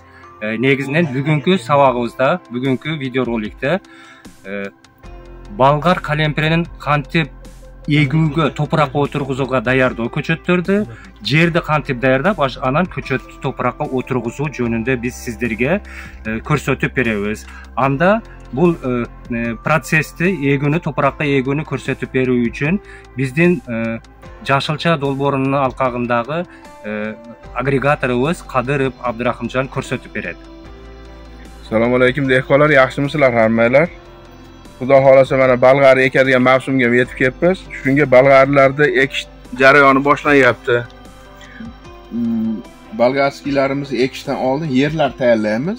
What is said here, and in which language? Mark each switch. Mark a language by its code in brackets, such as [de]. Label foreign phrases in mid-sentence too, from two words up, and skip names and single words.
[ky] Негизинен бүгүнкү сабагыбызда, бүгүнкү видео роликте балгар калемпиринин кантип эгүүгө, топуракка отургузууга даярдоо көчөттөрдү, жерди кантип даярдап, анан көчөттү топуракка отургузуу жөнүндө биз сиздерге көрсөтүп беребиз. Анда бул процессти, эгүүнү, топуракка эгүүнү көрсөтүп берүү үчүн биздин Жашылча долбоорунун алкагындагы агрегаторубуз Кадыров Абдырахымжан көрсөтүп берет. [uz] Assalomu alaykum dehqonlar, yaxshimisizlar hammalar? Xudo xolasa mana balg'ar ekadigan mavsumga yetib kelibmiz. Shunga balg'arlarda ekish jarayoni boshlanyapti. Balgarskilarimizni ekishdan oldin yerlar tayyorlaymiz.